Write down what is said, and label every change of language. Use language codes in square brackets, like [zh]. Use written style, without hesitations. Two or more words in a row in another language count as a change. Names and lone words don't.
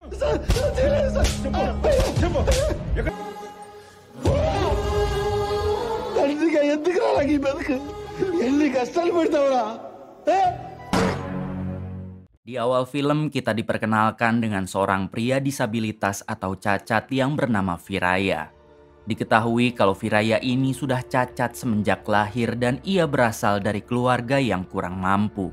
[te] తండ్రిగా ఎందుకురా నాకు ఈ బతుకు ఎన్ని కష్టాలు పెడతావురా. [id] Di awal film kita diperkenalkan dengan seorang pria disabilitas atau cacat yang bernama Viraya. Diketahui kalau Viraya ini sudah cacat semenjak lahir dan ia berasal dari keluarga yang kurang mampu.